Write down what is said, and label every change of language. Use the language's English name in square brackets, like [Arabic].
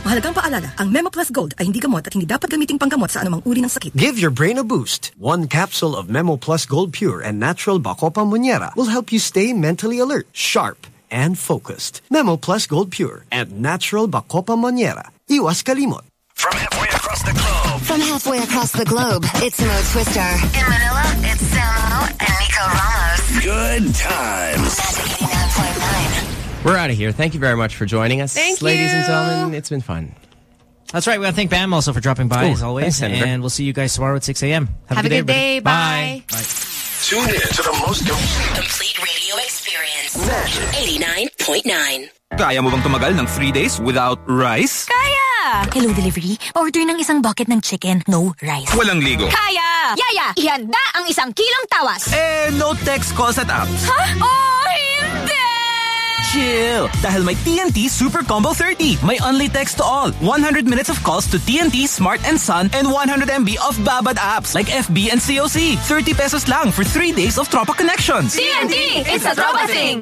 [Filipino] Mahalagang paalala, ang Memo Plus Gold ay hindi gamot at hindi dapat gamitin panggamot sa anumang uri ng sakit. [English] Give your brain a boost. One capsule of Memo Plus Gold Pure and natural Bako Pamonyera will help you stay mentally alert, sharp, and focused. Memo Plus Gold Pure and natural Bako Pamonyera. [Filipino] Iwas kalimot. [English] From halfway across the globe. From halfway across the globe, it's Mo Twister. In Manila, it's Samo and Nico Ramos. Good times. We're out of here. Thank you very much for joining us. Thank you. Ladies and gentlemen, it's been fun. That's right. We want to thank Bam also for dropping by, as always. Thanks, and we'll see you guys tomorrow at 6 a.m. Have a good day, everybody. Bye. Tune in to the most complete radio experience. Magic 89.9. [Filipino] Kaya mo bang tumagal ng [English] 3 days without rice? [Filipino] Kaya! Hello, delivery. Order ng isang bucket ng chicken. [English] No rice. [Filipino] Walang ligo. Kaya! Yaya, ihanda ang isang kilong tawas. Eh, no text, calls, at apps. Huh? Oh, hindi! [English] Chill! Dahil may TNT Super Combo 30, may only text to all, 100 minutes of calls to TNT, Smart, and Sun, and 100 MB of Babad apps like FB and COC. 30 pesos lang for 3 days of Tropa connections. TNT, it's a Tropa thing!